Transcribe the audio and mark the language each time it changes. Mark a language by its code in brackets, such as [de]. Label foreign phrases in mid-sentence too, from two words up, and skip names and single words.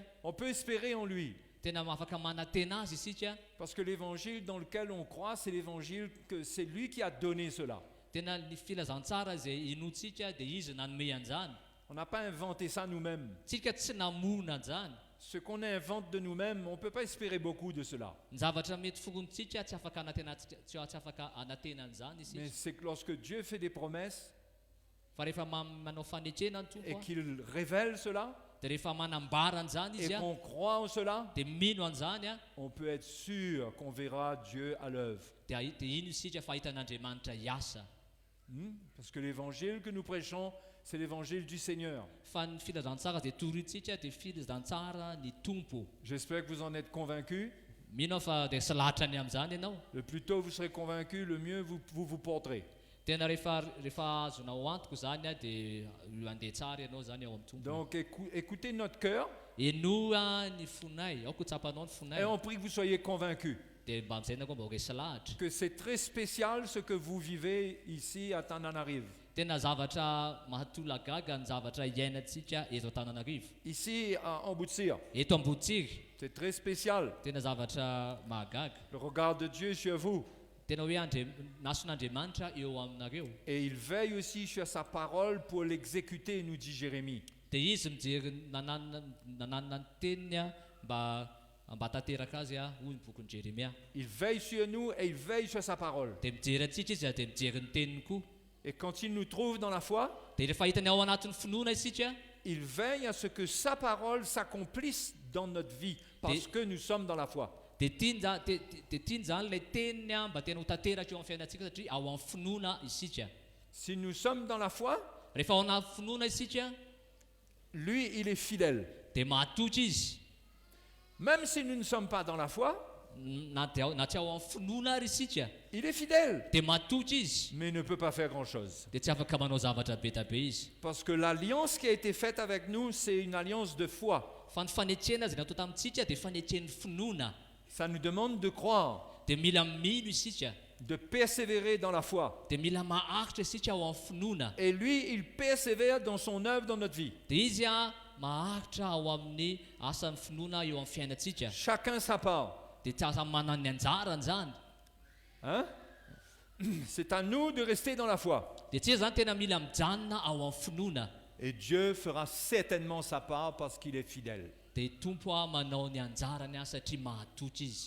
[fr] On peut espérer en lui. [mg] Tena afaka manantena azy isika. [fr] Parce que l'évangile dans lequel on croit, c'est l'évangile que c'est lui qui a donné cela. [mg] Tena ny filazantsara izay inontsika dia izy nanome an'izany. [fr] On n'a pas inventé ça nous-mêmes. [mg] Tsika tsy namona an'izany. [fr] Ce qu'on invente de nous-mêmes, on ne peut pas espérer beaucoup de cela. [mg] Ny zavatra mety forontsika tsy afaka tsy afaka anantena an'izany [fr] Mais [mg] isika. [fr] c'est que lorsque Dieu fait des promesses [mg] Fa rehefa manao fanekena ny [fr] et [mg] tompo a, [fr] qu'il révèle cela, [mg] dia rehefa manambara an'izany [fr] et [mg] izy a, [fr] qu'on croit en cela, [mg] dia mino an'izany a, [fr] on peut être sûr qu'on verra Dieu à l'œuvre. [mg] dia ino isika fa hitan'Andriamanitra hiasa. [fr] Parce que l'évangile que nous prêchons, c'est l'évangile du Seigneur. [mg] Fa ny filazantsara izay torintsika dia filazantsara ny tompo. [fr] J'espère que vous en êtes convaincus. [mg] Mino aho fa dia salahatra ny amin'izany ianao. [fr] Le plus tôt vous serez convaincus, le mieux vous porterez. [mg] Tena rehefa azonao antoka zany a dia andeha tsara ianao zany ao amin'ny tompo. [fr] Donc écoutez notre cœur [mg] Enoa ny fonay, aoko tsapanao ny fonay. [fr] et on prie que vous soyez convaincus [mg] Dia mba amin'izay koa mba ho resy lahatra. [fr] que c'est très spécial ce que vous vivez ici à Tananarive. [mg] Tena zavatra mahatolagaga ny zavatra iainantsika eto Antananarivo. [fr] Ici en Boutsia, [mg] Eto Ambotsiri, [fr] c'est très spécial. [mg] tena zavatra mahagaga. [fr] Le regard de Dieu sur vous. [mg] Tena hoe nason'Andriamanitra eo aminareo. [fr] Et il veille aussi sur sa parole pour l'exécuter, nous dit Jérémie. [mg] Dia izy mijery nananana ny teniny a mba tanteraka azy a hoy ny bokin'i Jeremia. [fr] Il veille sur nous et il veille sur sa parole. [mg] Dia mijery antsika izy dia mijery ny teniny koa. [fr] Et quand il nous trouve dans la foi, [mg] Dia rehefa hitany ao anatin'ny finoana isika, [fr] il veille à ce que sa parole s'accomplisse dans notre vie parce que nous sommes dans la foi. [mg] dia tiany zany ilay teniny a mba tena ho tanteraka eo amin'ny fiainantsika satria ao amin'ny finoana isika. [fr] Si nous sommes dans la foi, [mg] Rehefa ao anaty finoana isika [fr] lui, il est fidèle. [mg] dia matotra izy. [fr] Même si nous ne sommes pas dans la foi, [mg] na tsy ao amin'ny finoana ary isika [fr] Il est fidèle, [mg] dia matotra izy [fr] mais il ne peut pas faire grand-chose. [mg] dia tsy afaka manao zavatra betabe izy. [fr] Parce que l'alliance qui a été faite avec nous, c'est une alliance de foi. [mg] Fa ny fanetsena izay natao tamintsika dia fanetsen'ny finoana. [fr] Ça nous demande de croire, [mg] Dia mila mino isika, [fr] de persévérer dans la foi. [mg] dia mila maharitra isika ao amin'ny finoana. [fr] Et lui, il persévère dans son œuvre dans notre vie. [mg] Dia izy maharitra ao amin'ny asan'ny finoana eo amin'ny fiainantsika. [fr] Chacun sa part. [mg] Dia tsy samy manana ny anjarany zany. [fr] Hein? C'est à nous de rester dans la foi. [mg] Dia tsy zany tena mila mijanona ao amin'ny finoana. [fr] Et Dieu fera certainement sa part parce qu'il est fidèle. [mg] Dia tompo manao ny anjarany satria mahatotra izy.